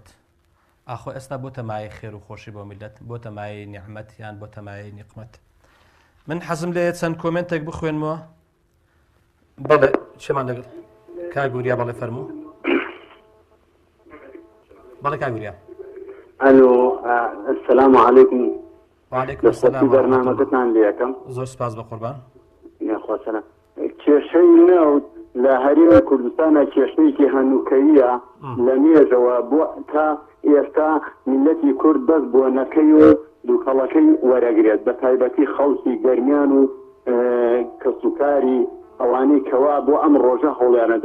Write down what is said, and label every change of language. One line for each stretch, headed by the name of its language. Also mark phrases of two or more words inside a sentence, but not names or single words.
Central Kurdish: ئاخۆ ئێستا بۆتە مایە خێر و خۆشی بۆ میلەت، بۆتە مایە نیعمەت یان بۆتە مایە نیقمەت. من حەزم لێ چەند کۆمنتێک بخوێنمەوە. بەڵێ چێمان لەگەڵ کاگوریا بەڵێ فەرموو. بەڵێ کاگوریا.
Arabic: الو السلام علیکم. وعلیکم السلام.
Central Kurdish: بەرنامەکەتان لێ یەکەم. زۆر سپاس بە قوربان. یاخوا سەلام. کێشەی نەوت لە هەرێمی کوردستانە کێشەیەکی هەنووکەییە لە مێژەوە بۆ تا ئێستا میلەتی کورد بەس بۆ نەکەی و دووکەڵەکەی وەرەگرێت، بە تایبەتی خەڵکی گەرمیان و کەسوکاری ئەوانەی کەوا بۆ ئەم ڕۆژە هەوڵیانەدا.